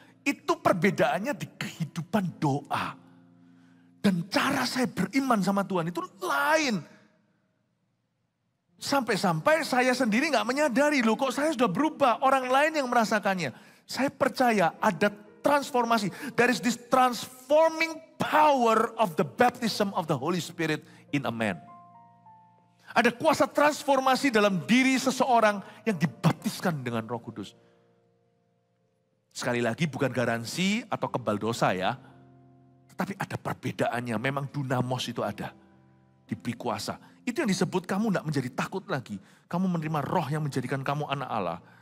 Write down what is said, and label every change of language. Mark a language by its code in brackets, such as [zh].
[id] Itu perbedaannya di kehidupan doa. Dan cara saya beriman sama Tuhan itu lain. Sampai-sampai saya sendiri gak menyadari, kok saya sudah berubah. Orang lain yang merasakannya. Saya percaya ada transformasi. [en] There is this transforming power of the baptism of the Holy Spirit in a man. [id] Ada kuasa transformasi dalam diri seseorang yang dibaptiskan dengan Roh Kudus. Sekali lagi bukan garansi atau kebal dosa ya. Tetapi ada perbedaannya, memang dunamos itu ada. Diberi kuasa. Itu yang disebut kamu tidak menjadi takut lagi. Kamu menerima roh yang menjadikan kamu anak Allah.